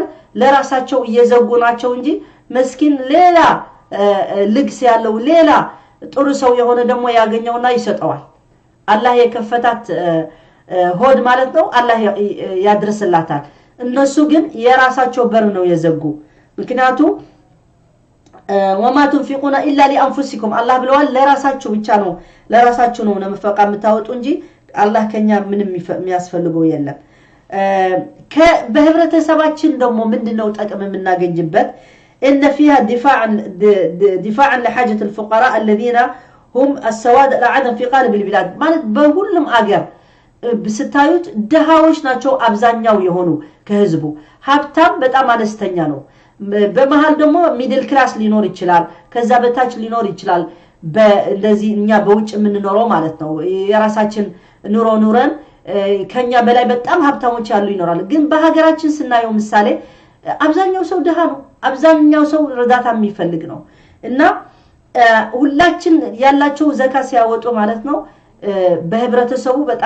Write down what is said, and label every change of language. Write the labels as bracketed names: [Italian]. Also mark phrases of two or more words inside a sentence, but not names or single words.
[Amharic] ለራሳቸው እየዘጉ ናቸው እንጂ መስኪን ሌላ ልግስ ያለው ሌላ ጥሩ ሰው የሆነ ደግሞ ያገኘውና ይሰጠዋል አላህ የከፈታት ሆድ ማለት ነው አላህ ያድርስላታል እነሱ ግን የራሳቸው በር ነው የዘጉ ምክንያቱም [Arabic] وما تنفقون الا لانفسكم الله [Amharic] ብለዋል ለራሳችሁ ብቻ ነው ለራሳችሁ ነው ነፍቃ የምታወጡ እንጂ አላህ ከኛ ምንም የሚያስፈልገው የለም በህብረተሰባችን ደግሞ ምንድነው ጠቅም የምናገኝበት [Arabic] ان فيها دفاعا لحاجه الفقراء الذين هم السواد العدم في قلب البلاد [Amharic] ማለት በሁሉም አገር በስታዩት ደሃዎች ናቸው አብዛኛው የሆኑ ከህዝቡ ሀብታም በጣም አነስተኛ ነው በመሃል ደግሞ [English] middle class [Amharic] ሊኖር ይችላል ከዛ በታች ሊኖር ይችላል በእንደዚህ እኛ በውጭ የምንኖረው ማለት ነው የራሳችን ኑሮ ኑረን ከኛ በላይ በጣም ሀብታሞች ያሉ ይኖራሉ ግን በሀገራችን ስናየው ምሳሌ አብዛኛው ሰው ደሃ ነው አብዛኛው ሰው እርዳታ የሚፈልግ ነው እና ሁላችን ያላቸው ዘካ ሲያወጡ ማለት ነው በህብረተሰቡ በጣም